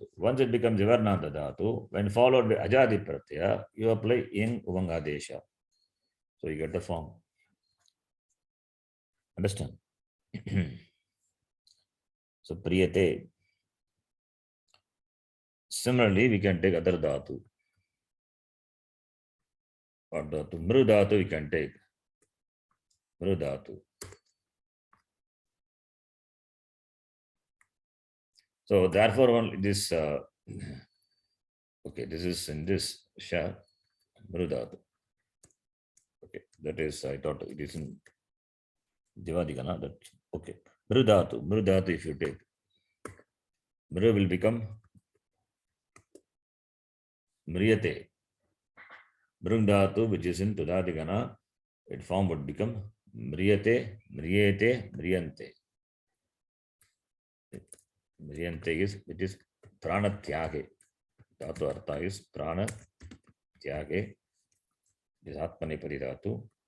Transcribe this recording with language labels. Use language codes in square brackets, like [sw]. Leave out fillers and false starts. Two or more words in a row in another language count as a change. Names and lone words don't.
[en] Once it becomes [sa] Vivarnanta dhatu, [en] when followed by [sa] Ajadi Pratyaya, [en] you apply [sa] Ing Uvangadesha. [en] So you get the form. Understand? So Priyate. Similarly, we can take other dhatu. Or dhatu. [sa] Mru dhatu [en] we can take. [sa] Mru dhatu. [en] So therefore, only this, okay, this is in this Sha, [sa] Mru dhatu. [en] Okay, that is, I thought it is in Divadigana. That okay. [sa] Mru dhatu [en] if you take. Mru will become Mriyate. [sa] Mru dhatu, [en] which is in Tudadigana, its form would become [sa] Mriyate, Mriyate, Mriyante. [en] Mriyante is, it is [sa] Prana Tyage. Dhatu artha is Prana Tyage. [en] It is [sa] Atmanepari dhatu.